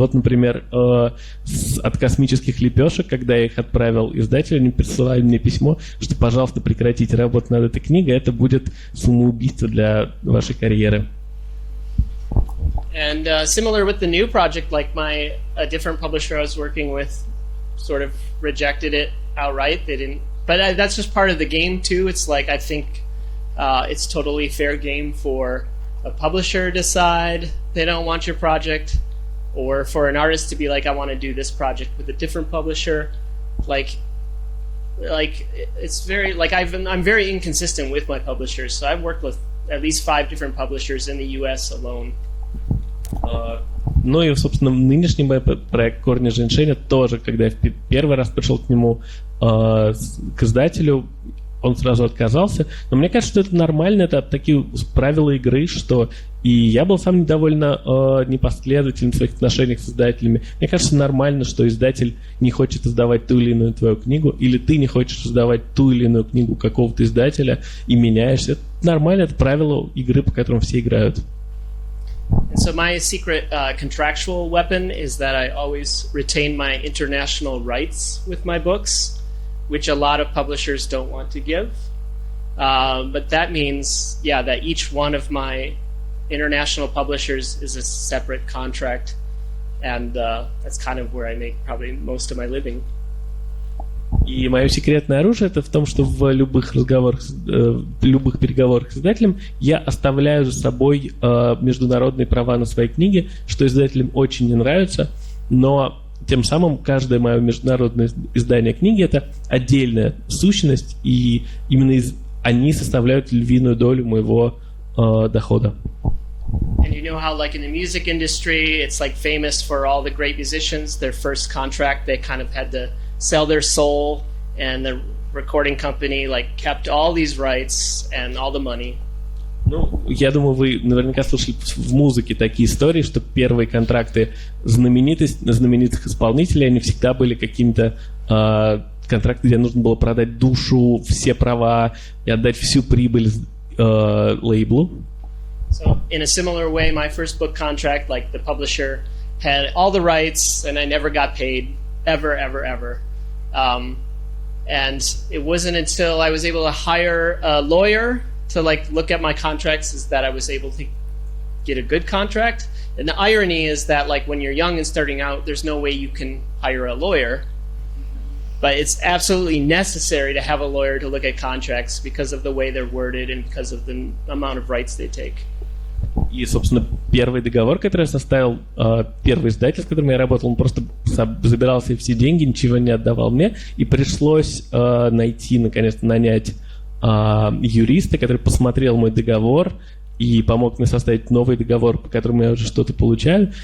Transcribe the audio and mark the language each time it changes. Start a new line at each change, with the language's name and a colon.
Russian: Вот, например, от «Космических лепешек», когда я их отправил издателю, они присылали мне письмо, что, пожалуйста, прекратите работу над этой книгой, это будет самоубийство для вашей карьеры.
English: And similar with the new project, like a different publisher I was working with sort of rejected it outright. They didn't, but that's just part of the game too. It's like I think it's totally fair game for a publisher to decide they don't want your project, or for an artist to be like, I want to do this project with a different publisher. Like it's very like I'm very inconsistent with my publishers. So I've worked with at least 5 different publishers in the U.S. alone.
Russian: Ну и, собственно, нынешний мой проект «Корни женьшеня» тоже, когда я первый раз пришел к нему, к издателю, он сразу отказался. Но мне кажется, что это нормально, это такие правила игры, что и я был сам довольно непоследователен в своих отношениях с издателями. Мне кажется, нормально, что издатель не хочет издавать ту или иную твою книгу, или ты не хочешь издавать ту или иную книгу какого-то издателя и меняешься. Это нормально, это правило игры, по которым все играют.
English: And so my secret contractual weapon is that I always retain my international rights with my books, which a lot of publishers don't want to give. But that means, that each one of my international publishers is a separate contract, and that's kind of where I make probably most of my living.
Russian: И мое секретное оружие это в том, что в любых разговорах, любых переговорах с издателем я оставляю за собой международные права на свои книги, что издателям очень не нравится, но тем самым каждое мое международное издание книги это отдельная сущность, и именно они составляют львиную долю моего дохода.
English: And you know how, like in the music industry, it's like famous for all the great musicians. Their first contract, they kind of had to sell their soul, and the recording company like kept all these rights and all the money.
Russian: Ну, я думаю, вы наверняка слышали в музыке такие истории, что первые контракты знаменитых исполнителей, они всегда были какими-то контракты, где нужно было продать душу, все права и отдать всю прибыль лейблу.
English: So in a similar way, my first book contract, like the publisher had all the rights, and I never got paid ever. And it wasn't until I was able to hire a lawyer to like look at my contracts is that I was able to get a good contract. And the irony is that like when you're young and starting out, there's no way you can hire a lawyer. But it's absolutely necessary to have a lawyer to look at contracts because of the way they're worded and because of the amount of rights they take.
Russian: И, собственно, первый договор, который я составил, первый издатель, с которым я работал, он просто забирал себе все деньги, ничего не отдавал мне, и пришлось найти, наконец-то, нанять юриста, который посмотрел мой договор и помог мне составить новый договор, по которому я уже что-то получаю.